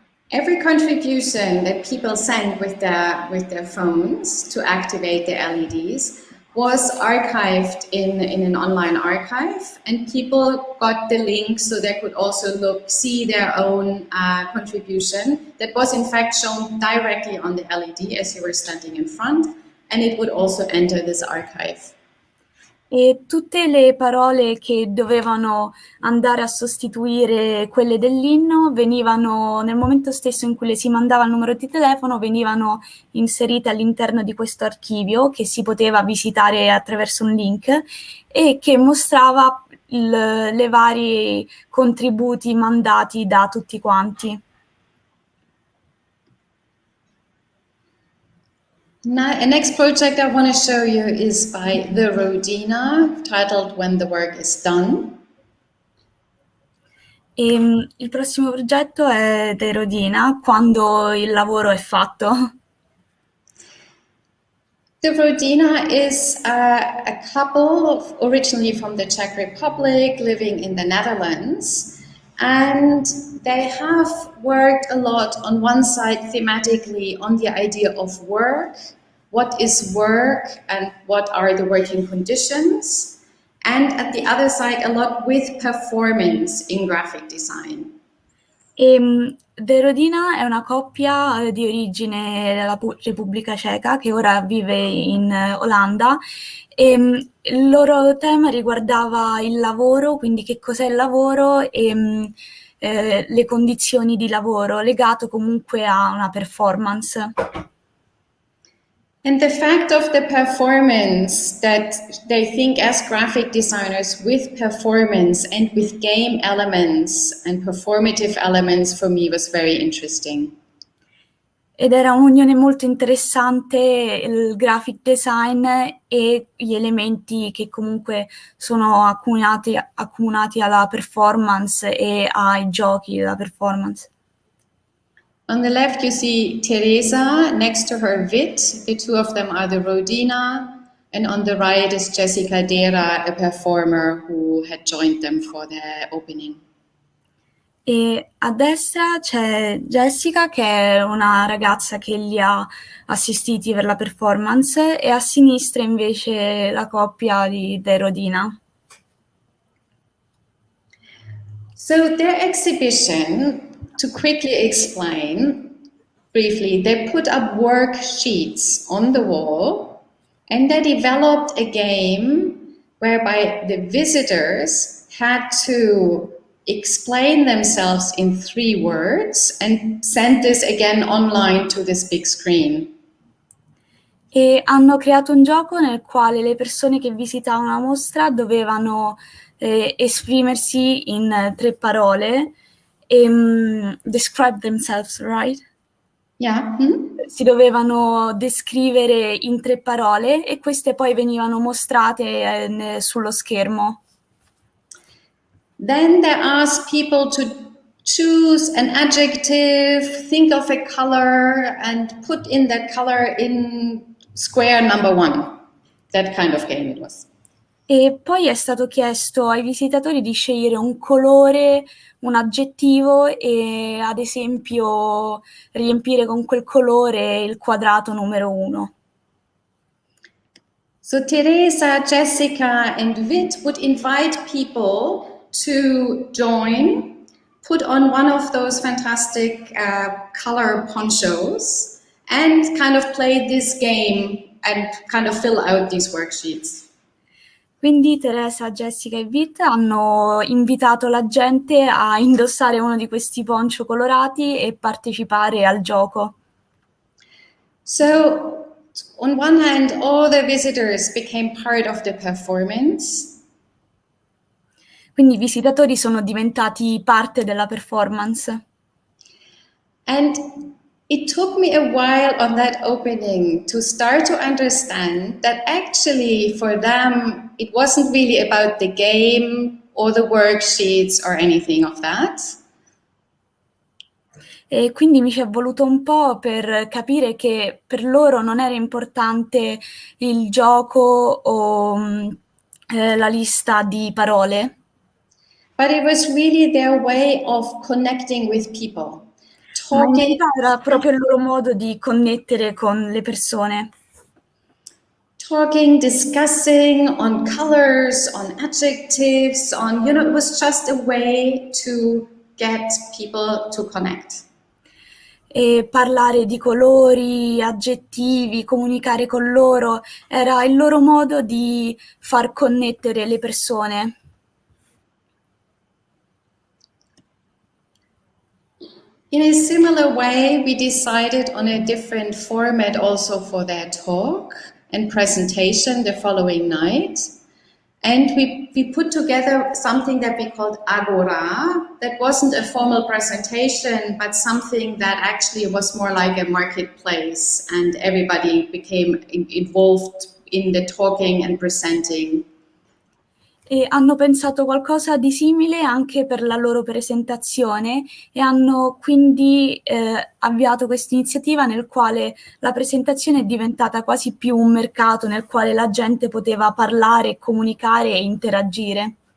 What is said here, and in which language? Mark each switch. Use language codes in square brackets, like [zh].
[en] Every contribution that people sent with their phones to activate the LEDs was archived in an online archive, and people got the link so they could also see their own contribution that was in fact shown directly on the LED as you were standing in front, and it would also enter this archive. [it] E tutte le parole che dovevano andare a sostituire quelle dell'inno venivano, nel momento stesso in cui le si mandava il numero di telefono, venivano inserite all'interno di questo archivio che si poteva visitare attraverso un link e che mostrava le vari contributi mandati da tutti quanti. [en] Now, the next project I want to show you is by the Rodina, titled When the Work is Done. [it] Il prossimo progetto è di Rodina, Quando il lavoro è fatto. [en] The Rodina is a couple originally from the Czech Republic living in the Netherlands, and they have worked a lot on one side thematically on the idea of work, what is work and what are the working conditions, and at the other side a lot with performance in graphic design. [it] De Rodina è una coppia di origine della Repubblica Ceca che ora vive in Olanda e il loro tema riguardava il lavoro, quindi che cos'è il lavoro e le condizioni di lavoro, legato comunque a una performance. [en] And the fact of the performance, that they think as graphic designers with performance and with game elements and performative elements, for me was very interesting. [it] Ed era un'unione molto interessante il graphic design e gli elementi che comunque sono accomunati alla performance e ai giochi della performance. [en] On the left, you see Teresa next to her Vit. The two of them are the Rodina. And on the right is Jessica Dera, a performer who had joined them for their opening. [it] E a destra c'è Jessica, che è una ragazza che li ha assistiti per la performance, e a sinistra invece la coppia di Rodina. [en] So their exhibition, to quickly explain briefly, they put up worksheets on the wall and they developed a game whereby the visitors had to explain themselves in 3 words and send this again online to this big screen. [it] E hanno creato un gioco nel quale le persone che visitavano la mostra dovevano esprimersi in 3 parole e [en] describe themselves, right? Yeah. [it] Si dovevano descrivere in 3 parole e queste poi venivano mostrate sullo schermo. [en] Then they asked people to choose an adjective, think of a color, and put in that color in square number 1. That kind of game it was. [it] E poi è stato chiesto ai visitatori di scegliere un colore, un aggettivo e ad esempio riempire con quel colore il quadrato numero 1. [en] So Teresa, Jessica, and Vit would invite people to join, put on one of those fantastic color ponchos, and kind of play this game and kind of fill out these worksheets. [it] Quindi Teresa, Jessica e Vit hanno invitato la gente a indossare uno di questi poncho colorati e partecipare al gioco. [en] So on one hand, all the visitors became part of the performance. [it] Quindi i visitatori sono diventati parte della performance. [en] And it took me a while on that opening to start to understand that actually for them, it wasn't really about the game or the worksheets or anything of that. [it] E quindi mi ci è voluto un po' per capire che per loro non era importante il gioco o la lista di parole. [en] But it was really their way of connecting with people. [it] Ma in realtà era proprio il loro modo di connettere con le persone. [en] Talking, discussing on colors, on adjectives, on, it was just a way to get people to connect. [it] E parlare di colori, aggettivi, comunicare con loro, era il loro modo di far connettere le persone. [en] In a similar way, we decided on a different format also for their talk and presentation the following night. And we put together something that we called Agora. That wasn't a formal presentation, but something that actually was more like a marketplace, and everybody became involved in the talking and presenting. [it] E hanno pensato qualcosa di simile anche per la loro presentazione e hanno quindi avviato questa iniziativa nel quale la presentazione è diventata quasi più un mercato nel quale la gente poteva parlare, comunicare e interagire.